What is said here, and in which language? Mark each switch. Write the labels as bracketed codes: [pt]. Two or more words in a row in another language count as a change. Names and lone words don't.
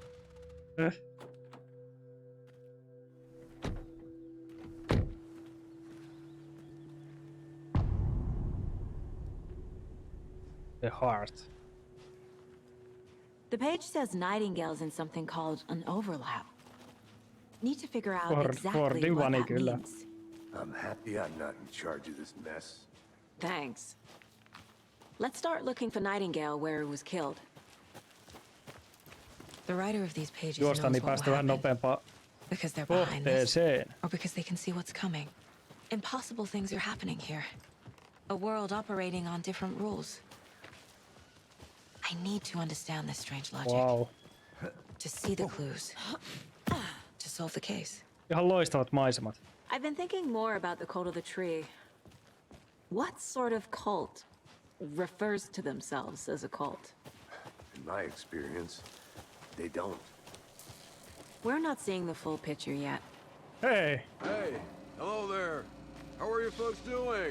[en] The Heart. The page says Nightingale's in something called an overlap. Need to figure out exactly [fi] Fordin [en] what [fi] vani [en] that [fi] kyllä. [en] means. I'm happy I'm not in charge of this mess. Thanks. Let's start looking for Nightingale where he was killed. The writer of these pages [fi] Juosta [en] knows [fi] niin [en] what will [fi] päästä vähän [en] happen [fi] nopeampaan [en] because they're behind this, [fi] kohteeseen. [en] or because they can see what's coming. Impossible things are happening here. A world operating on different rules. I need to understand this strange logic. Wow. To see the clues. To solve the case. [fi] Ihan loistavat maisemat. [en] I've been thinking more about the cult of the tree. What sort of cult refers to themselves as a cult? In my experience, they don't. We're not seeing the full picture yet. Hei! Hey, hello there. How are you folks doing?